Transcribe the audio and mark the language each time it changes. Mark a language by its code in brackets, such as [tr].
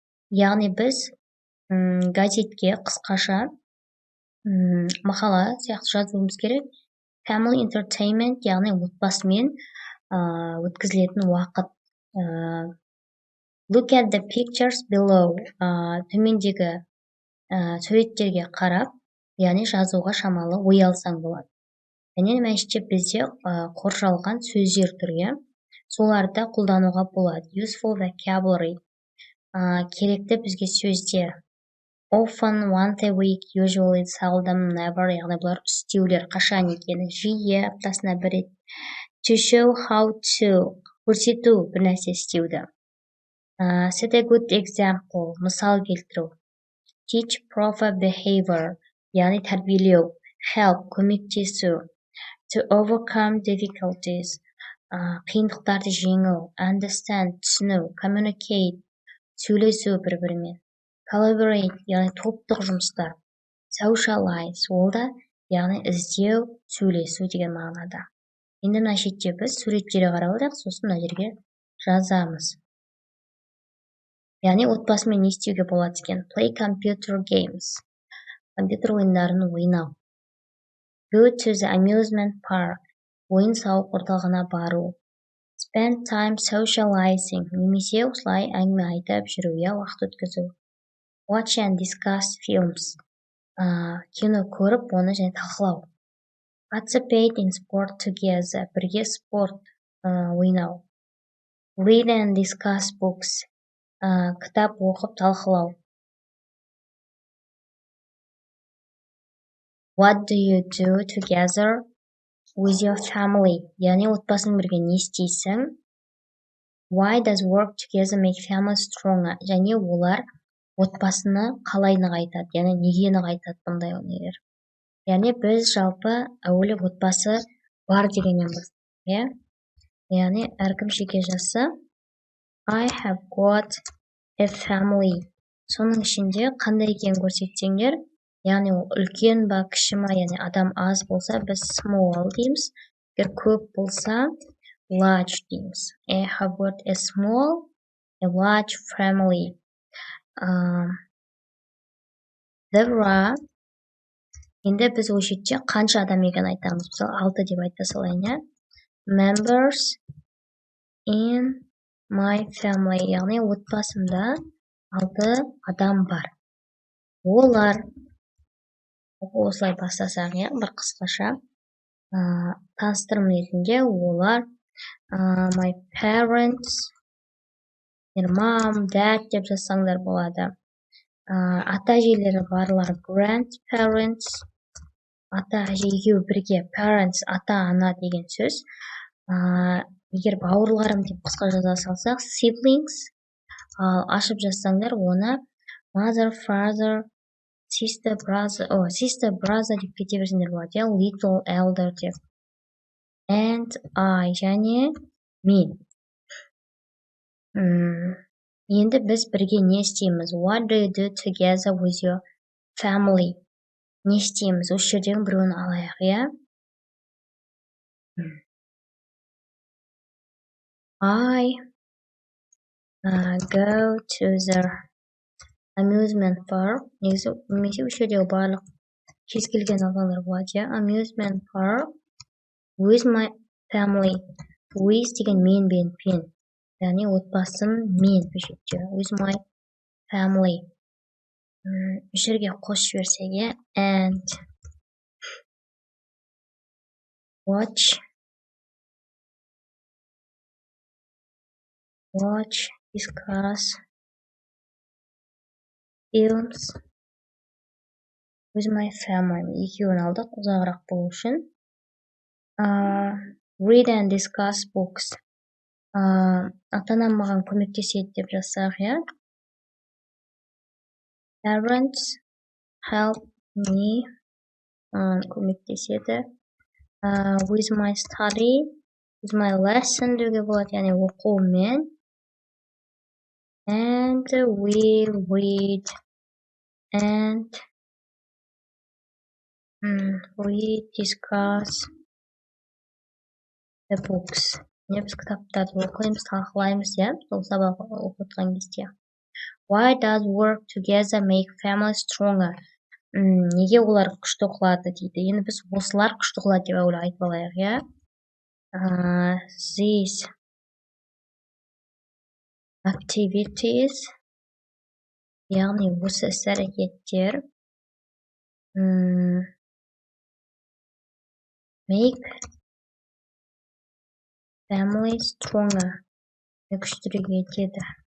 [kk] Яғни біз газетке қысқаша мақала сияқты жазуымыз керек. [en] Family entertainment, [kk] яғни отбасымен өткізілетін уақыт. [en] Look at the pictures below. [kk] Төмендегі суреттерге қарап, яғни жазуға шамалы ой алсаң болады. Және мәнште бізде қоршалған сөздер түрге, соларды қолдануға болады. [en] Useful vocabulary. [kk] Керекті бізге сөздер. [en] Often, once a week, usually, seldom, never. [kk] Яғни бұлар істеулер қашан екені. Жиі, аптасына бір рет. [en] To show how to. [kk] Көрсету бір нәрсе істеуді. [en] Set a good example. [kk] Мысал келтіру. [en] Teach proper behavior. [kk] Яғни тәрбиелеу. [en] Help. [kk] Көмектесу. [en] To overcome difficulties. [kk] Қиындықтарды жеңу. Understand. Түсіну. Communicate. Сөйлесу бір-бірімен. Collaborate, яғни топтық жұмыстар. Socialize, ол да, яғни іздеу, сөйлесу деген мағынада. Енді мына шетте біз суреттерге қарап отырайық, сосын мына жерге жазамыз. Яғни отбасымен не істеуге болады екен? [en] Play computer games. [kk] Компьютер ойындарын ойнау. [en] Go to the amusement park. [kk] Ойын-сауық орталығына бару. [en] Spend time socializing. [kk] Немесе осылай әңгіме айтып жүру, я уақыт өткізу. [en] Watch and discuss films. [kk] Кино көріп, оны және талқылау. [en] Participate in sport together. [kk] Бірге спорт ойнау. [en] Read and discuss books. [kk] Кітап оқып талқылау. [en] What do you do together with your family? [kk] Яғни отбасын бірге не істейсің? [en] Why does work together make family stronger? [kk] Және олар отбасыны қалай нығайтады? Яғни неге нығайтады бұндай нелер? Яғни біз жалпы әуелі отбасы бар дегеннен бастаймыз. Яғни әркім жеке жазса, [en] I have got a family. [kk] Соның ішінде қандай екенін көрсетсеңдер, яғни ол үлкен ба, кіші ма, яғни адам аз болса, біз small дейміз. Егер көп болса, large дейміз. [en] I have got a small, a large family. There are, [kk] енді біз ол жерде қанша адам екенін айтамыз. Мысалы, 6 деп айта салайын, иә. [en] Members in my family, [kk] яғни отбасымда 6 адам бар. Олар, осылай бастасақ, бір қысқаша таныстырым ретінде, олар [en] my parents, mom, dad [kk] деп жазсаңдар болады. Ата-әжелері барлар grandparents, ата-әже екеуі бірге, parents, ата-ана деген сөз. Егер бауырларым деп қысқа жаза салсақ, siblings, ашып жазсаңдар, оны [en] mother, father, sister, brother [kk] деп кете берсеңдер болады, little, elder деп. [en] And I, [kk] және мен. Енді біз бірге не істейміз? [en] What do you do together with your family? [kk] Не істейміз? Осы жерден біреуін алайық, иә? [en] I go to the amusement park. [kk] Немесе осы жердегі барлық кез келген алғандар болады, [en] amusement park with my family. [kk] With деген мен бен пен. Яғни отбасым мен бұл жерде. [en] With my family. [kk] Бұл жерге қосып жіберсек, [en] and watch, discuss films with my family. [kk] Екеуін алдық, ұзағырақ болу үшін. [en] Read and discuss books. [kk] Ата-анам маған көмектеседі деп жазсақ, [en] Parents help me, [kk] көмектеседі. [en] With my study, with my lesson [kk] деуге болады, яғни оқумен. [en] And we read and we discuss the books. [kk] Біз кітаптарды оқимыз, талқылаймыз, сол сабақ оқытқан кезде. [en] Why does work together make family stronger? [kk] Неге олар күшті қылады дейді. Енді біз осылар күшті қылады деп айтып алайық, [en] These activities, [kk] яғни осы іс-әрекеттер [en] make family stronger. [kk] Күштірек етеді.